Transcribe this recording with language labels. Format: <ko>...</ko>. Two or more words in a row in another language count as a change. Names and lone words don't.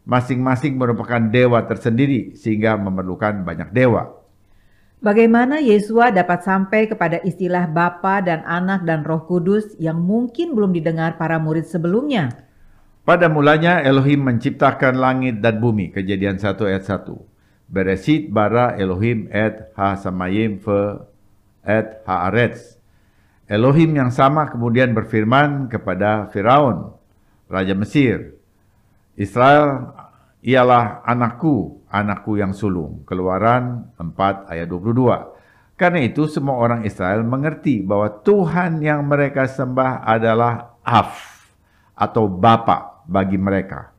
<id>masing-masing merupakan dewa tersendiri sehingga memerlukan banyak dewa. Bagaimana Yesua dapat sampai kepada istilah Bapa dan Anak dan Roh Kudus yang mungkin belum didengar para murid sebelumnya? Pada mulanya Elohim menciptakan langit dan bumi, Kejadian 1 ayat 1.</id> <he>בראשית ברא אלהים את השמים ואת הארץ.</he> <id>Elohim yang sama kemudian berfirman kepada Firaun, Raja Mesir, Israel ialah anakku, anakku yang sulung. Keluaran 4 ayat 22. Karena itu semua orang Israel mengerti bahwa Tuhan yang mereka sembah adalah Av atau Bapa bagi mereka.</id>